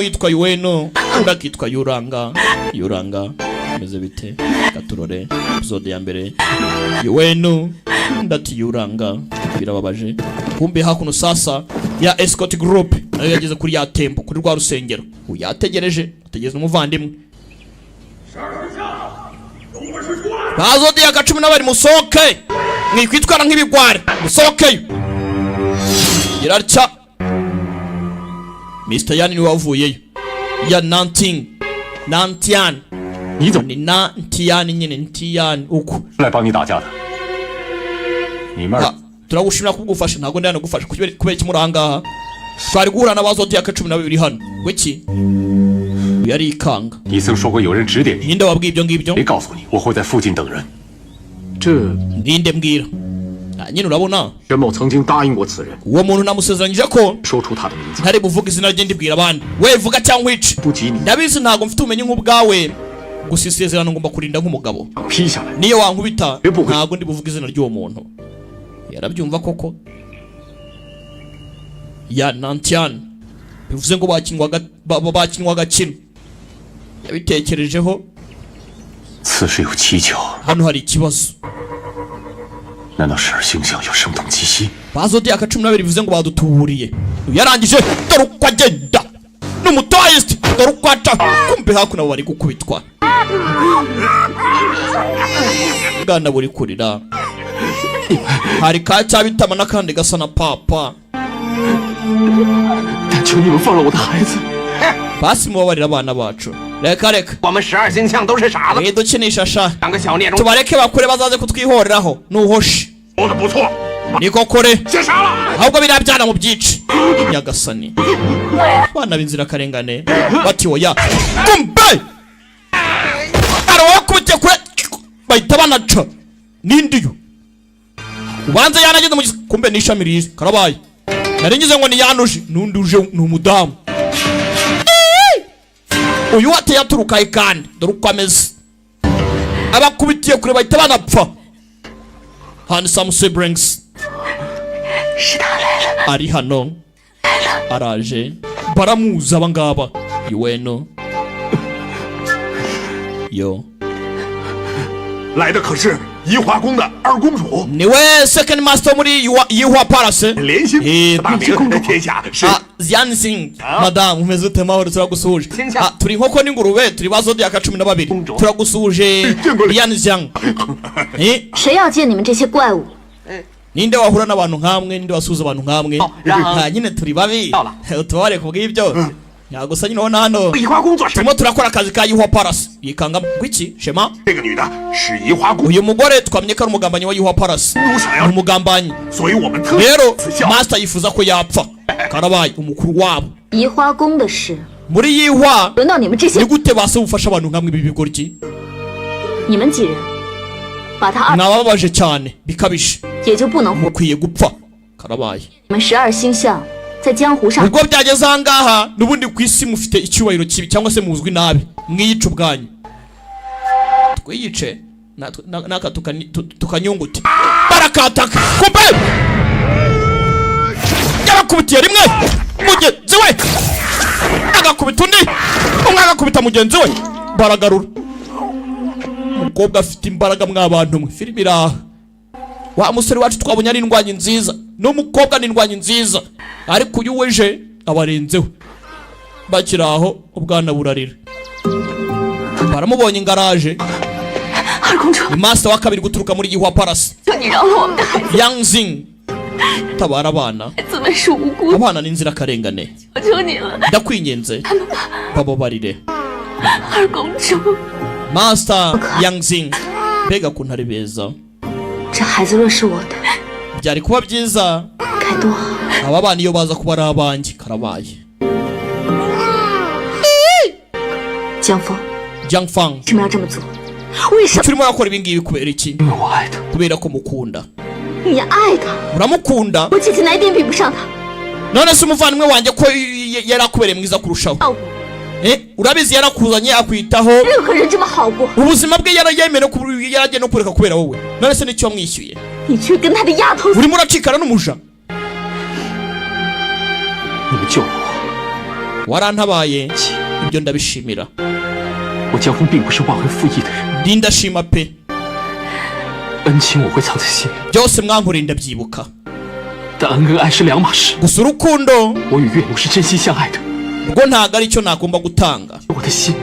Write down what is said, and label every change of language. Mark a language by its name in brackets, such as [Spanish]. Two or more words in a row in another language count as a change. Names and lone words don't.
[Kinyarwanda] yitwa Yuwenu undi akitwa Yuranga meze bite gaturore episode ya mbere Yuwenu ndati Yuranga birababaje kumbe hakuno sasa ya [English] escort group [Kinyarwanda] nayo yageze kuri ya tempo kuri rwa rusengero uyategereje ategeza umuvandimwe bazodi ya 12 musoke mwikwitwara nk'ibigwari musokeyo Girarcha Mr. Yani ni wavuyeyo ya Nantian ni Nantian nyine Nantian uko [Chinese] 来帮你打架的。你们 [Kinyarwanda] turagushimira kubugufasha ntago ndana gufasha kubera kimuranga twari guhura n'abazodi ya 12 hano wiki yari ikanga [Chinese] 你曾说过有人指点你， [Kinyarwanda] ninde wabwiye ibyo ngibyo [Chinese] 谁告诉你我会在附近等人？这 [Kinyarwanda] ninde mbwira nyine urabona [Chinese] 任某曾经答应过此人， [Kinyarwanda] uwo muntu namusezeranyije ko [Chinese] 说出他的名字， [Kinyarwanda] ntari buvuga izina rye ndibwira abandi we vuga cyangwa wice [Chinese] 不及你 [Kinyarwanda] ndabizi ntago mfite ubumenyi nk'ubwawe gusa isezerano ngomba kurinda nk'umugabo [Chinese] 劈下来。 [Kinyarwanda] niyo wankubita Bibuke. ntago ndi buvuga izina ry'uwo muntu yarabyumva koko ya Nantian bivuze ngo bakinwa agakino yabitekerejeho [Chinese] 此事有蹊跷， [Kinyarwanda] hano hari ikibazo [Chinese] 难道十二星象有声东击西？ [Kinyarwanda] bazodi ya 12 bivuze ngo badutuburiye yarangije dore uko agenda n'umutayist dore uko aca kumbe hakuno bari gukubitwa bwana buri kurira hari ka cyabitama n'akandi gasa na papa [Chinese] 但求你们放了我的孩子。 [Kinyarwanda] basi mubabarira abana bacu reka [Chinese] 我们12星象都是傻子， [Kinyarwanda] dukinisha sha [Chinese] 两个小孽种， [Kinyarwanda] tubareke bakure bazaze kutwihoreraho nuhoshe [Chinese] 说的不错， [Kinyarwanda] niko kore [Chinese] 先杀了。 [Kinyarwanda] ahubwo birabyana mu byici nyagasani bana b'inzirakarengane bati oya kumbe arawakubite kure bahita banaca n'indiyo ubanza yanageze mu kumbe n'ishami riza karabaye nari ngize ngo ni yanuje n'undi uje ni umudamu uyu wateye aturuka kandi dore uko ameze abakubitiye kure bahita banapfa [English] handsome siblings [Chinese] 是他来了， [Kinyarwanda] ari hano araje baramuza abangaba Yuwenu yo [Chinese] 来的可是宜华宫的二公主， [Kinyarwanda] niwe [English] second master [Kinyarwanda] muri Yihwa Palace [Chinese] 连心 大名天下是 [Kinyarwanda] Yanxing madam umeze ute mahoro turagusuje turi nkoko n'ingurube turi bazodi ya 12 turagusuje Yanxiang [Chinese] 谁要见你们这些怪物？ [Kinyarwanda] ninde wahura n'abantu nkamwe ninde wasuza abantu nkamwe nyine turi babi utubare kubw'ibyo yagusa nyine ubona hano [Chinese] 宜华宫做事。 [Kinyarwanda] turimo turakora akazi ka Yihwa Palace yikanga gwiki shema [Chinese] 这个女的是宜华宫， [Kinyarwanda] uyu mugore twamenye ko ari umugambanyi wa Yihwa Palace [Chinese] 都想要 [Kinyarwanda] ni，umugambanyi [Chinese] 所以我们特 [Kinyarwanda] rero [Chinese] 此效。 [Kinyarwanda] master yifuza ko yapfa karabaye umukuru wabo [Chinese] 移花宫的事， [Kinyarwanda] muri Yihwa [Chinese] 轮到你们这些 [Kinyarwanda] ni gute base bufasha abantu nkamwe ibi bigoryi [Chinese] 你们几人，把他 [Kinyarwanda] nababaje cyane bikabishe [Chinese] 也就不能活。 [Kinyarwanda] mukwiye gupfa karabaye [Chinese] 你们12星象在江湖上 [Kinyarwanda] ubwo byageze ahangaha n'ubundi ku isi mufite icyubahiro kibi cyangwa se muzwi nabi mwiyica ubwanyu twiyice naka tukanyunguti barakataka kumbe yabakubitiye rimwe mugenzi we agakubita undi umwe agakubita mugenzi we baragarura umukobwa afite imbaraga mw'abantu mwe filime iraha wa musore wacu twabonye ari indwanyi nziza n'umukobwa ni indwanyi nziza ariko uyu weje abarenzeho bakiri aho ubwana burarira baramubonye ingaraje [Chinese] 二公主， [Kinyarwanda] ni master wa kabiri guturuka muri Yihwa Palace [Chinese] 求你饶了我们的孩子， [Kinyarwanda] Yanxing tabara abana [Chinese] 孩子们是无辜的， [Kinyarwanda] abana ni inzirakarengane [Chinese] 求求你了， [Kinyarwanda] ndakwinginze bababarire [Chinese] 二公主。 [Kinyarwanda] master Yanxing mbega kuntu ari beza [Chinese] 这孩子若是我的， [Kinyarwanda] byari kuba byiza [Chinese] 该多好！ [Kinyarwanda] aba bana iyo baza kuba ari abanjye karabaye [Chinese] 江峰， Jiang Fang 为什么要这么做？ 为什么？ [Kinyarwanda] turimo yakora ibi ngibi kubera iki? [Chinese] 因为我爱他。 [Kinyarwanda] kubera ko mukunda. [Chinese] 你爱他， [Kinyarwanda] uramukunda? [Chinese] 我姐姐哪一点比不上他？ [Kinyarwanda] none se umuvandimwe wanjye ko yarakubereye mwiza kurushaho. [Chinese] 照顾 [Kinyarwanda] urabizi yarakuzanye akwitaho. [Chinese] 任何人这么好过， [Kinyarwanda] ubuzima bwe yarayemeye yaragiye no kureka kubera wowe. none se nicyo wamwishyuye? [Chinese] 你却跟他的丫头。 [Kinyarwanda] urimo uracikana n'umuja. [Chinese] 你们救了我， [Kinyarwanda] warantabaye. ibyo ndabishimira. [Chinese] 我江峰并不是忘恩负义的人， [Kinyarwanda] ndashima pe. [Chinese] 恩情我会藏在心里， [Kinyarwanda] byose mwankoreye ndabyibuka. [Chinese] 但恩跟爱是两码事。 [Kinyarwanda] gusa urukundo [Chinese] 我与岳母是真心相爱的， [Kinyarwanda] rwo ntago ari cyo nagomba gutanga. [Chinese] 我的心